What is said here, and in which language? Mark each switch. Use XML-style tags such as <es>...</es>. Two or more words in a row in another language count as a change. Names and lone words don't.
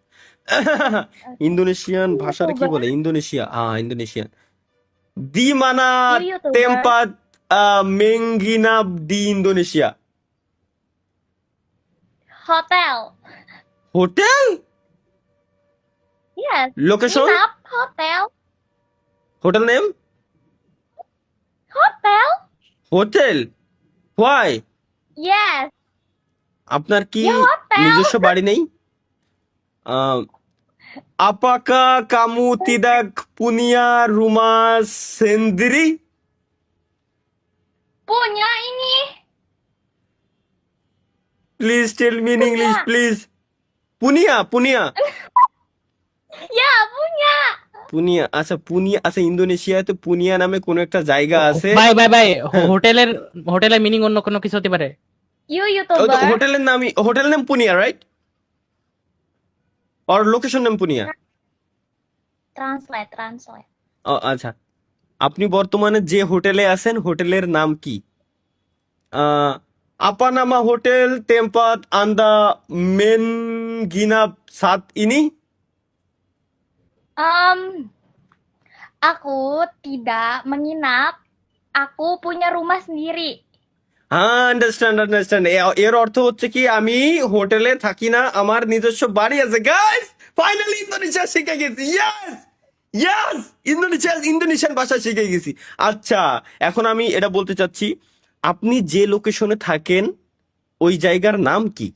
<bn>ইন্দোনেশিয়ান ভাষার কি বলে? ইন্দোনেশিয়া, হ্যাঁ ইন্দোনেশিয়ান।</bn> <id>di mana</id> <en>You YouTuber.</en> <id>tempat menginap di Indonesia. Hotel.</id> <bn>হোটেল?</bn> <en>Yes.</en> <bn>লোকেশন?</bn> <id>Nginap hotel.</id> <en>hotel name?</en> <id>Hotel.</id> <en>hotel? why? Yes.</en> <bn>আপনার কি</bn> <id>Ya hotel.</id> <bn>নিজস্ব বাড়ি নেই?</bn> <id>Apakah kamu tidak punya rumah sendiri? Punya ini.</id> <en>Please tell me in English,</en> <id>Punya.</id> <en>please.</en> <id>punya, punya, Ya, punya.</id> <bn>পুনিয়া। আচ্ছা, পুনিয়া। আচ্ছা, ইন্দোনেশিয়াতে পুনিয়া নামে কোনো একটা জায়গা আছে। ভাই ভাই ভাই হ্যাঁ। হোটেলের মিনিং অন্য কোনো কিছু হতে পারে।</bn> <en>You</en> <bn>ওই তো</bn> <en>YouTuber.</en> <bn>হোটেল নাম পুনিয়া, রাইট? আর লোকেশন নাম পুনিয়া।</bn> <en>Translate.</en> <bn>আচ্ছা, আপনি বর্তমানে যে হোটেলে আছেন, হোটেলের নাম কি?</bn> <id>apa nama hotel tempat Anda menginap saat ini? Aku tidak menginap. Aku punya rumah sendiri.</id> <bn>হ্যাঁ, আন্ডারস্ট্যান্ড। এর অর্থ হচ্ছে কি, আমি হোটেলে থাকি না, আমার নিজস্ব বাড়ি আছে। গাইস, ফাইনালি ইন্দোনেশিয়া শিখে গেছি। ইয়েস, ইন্দোনেশিয়ান ভাষা শিখে গেছি। আচ্ছা, এখন আমি এটা বলতে চাচ্ছি, আপনি যে লোকেশনে থাকেন ওই জায়গার নাম কি?</bn>